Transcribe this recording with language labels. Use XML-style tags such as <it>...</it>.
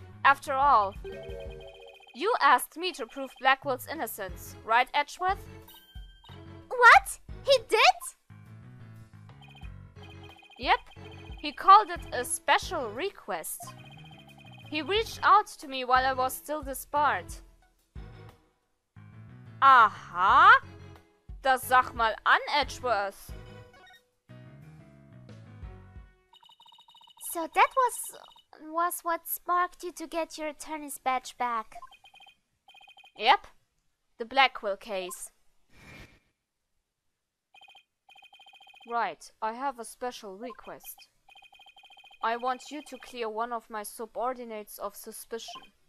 <en>After all, you asked me to prove Blackwell's innocence, right, Edgeworth? What? He did? Yep, he called it a special request. He reached out to me while I was still disbarred. Aha!</en> <de>Das sag mal an, Edgeworth.</de> <en>So that was what sparked you to get your attorney's badge back. Yep, the Blackwell case. Right, I have a special request. I want you to clear one of my subordinates of suspicion.</en>